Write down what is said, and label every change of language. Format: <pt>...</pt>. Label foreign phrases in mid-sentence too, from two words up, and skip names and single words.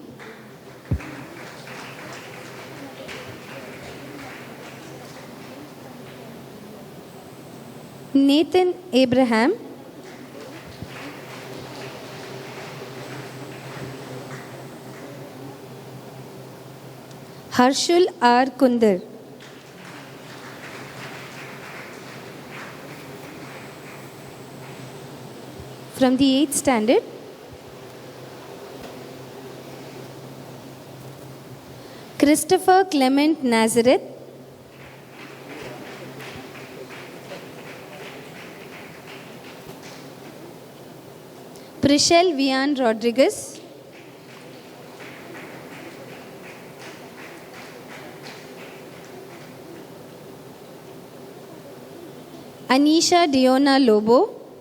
<en>Nathan Abraham. Harshul R. Kundar. From the 8th standard, Christopher Clement Nazareth. Prishal Vian Rodriguez. Anisha Diona Lobo.</en>